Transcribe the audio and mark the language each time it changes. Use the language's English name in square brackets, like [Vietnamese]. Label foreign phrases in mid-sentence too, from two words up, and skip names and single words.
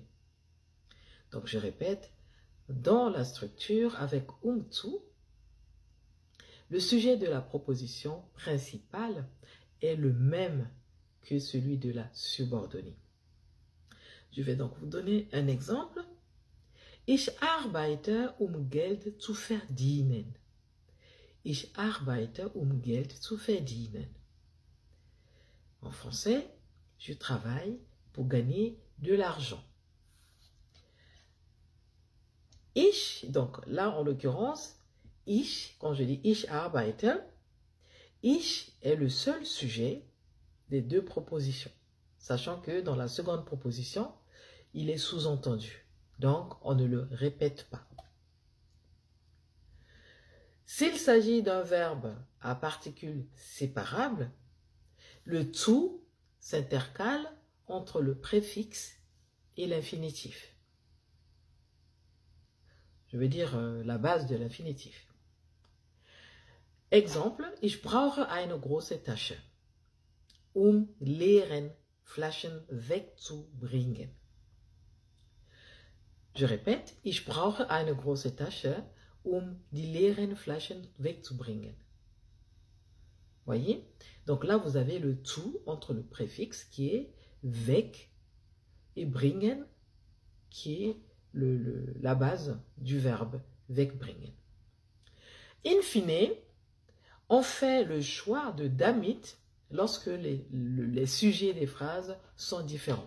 [French] Donc je répète, dans la structure avec umzu, le sujet de la proposition principale est le même que celui de la subordonnée. Je vais donc vous donner un exemple. [German] Ich arbeite, Geld zu verdienen. Ich arbeite, Geld zu verdienen. [French] En français, je travaille pour gagner de l'argent. Ich, donc là en l'occurrence, ich, quand je dis [German] ich arbeite, [French] ich est le seul sujet des deux propositions, sachant que dans la seconde proposition, il est sous-entendu. Donc, on ne le répète pas. S'il s'agit d'un verbe à particules séparables, le zu s'intercale entre le préfixe et l'infinitif. Je veux dire la base de l'infinitif. Exemple, [German] ich brauche eine große Tasche, leeren Flaschen wegzubringen. [French] Je répète, [German] ich brauche eine große Tasche, die leeren Flaschen wegzubringen. [French] Voyez? Donc là, vous avez le zu entre le préfixe qui est weg et bringen qui est la base du verbe wegbringen. In fine, on fait le choix de damit lorsque les sujets des phrases sont différents.